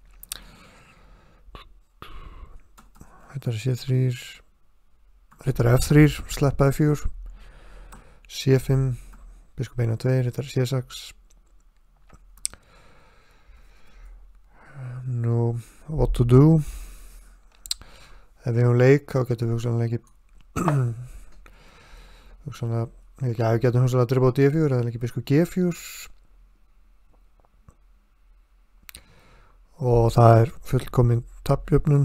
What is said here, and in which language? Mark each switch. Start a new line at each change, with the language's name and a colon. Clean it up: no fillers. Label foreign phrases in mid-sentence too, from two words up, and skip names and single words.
Icelandic: Riddari C3, riddari F3, sleppa F4, C5, biskup 1 og 2, riddari C6. Nú,
English: what to do?
Icelandic: Ef við höfum leik, þá getum við hugsanlega við getum hugsanlega að drepa á D4 eða leikið biskup G4. Og það er fullkomin tafljöfnun.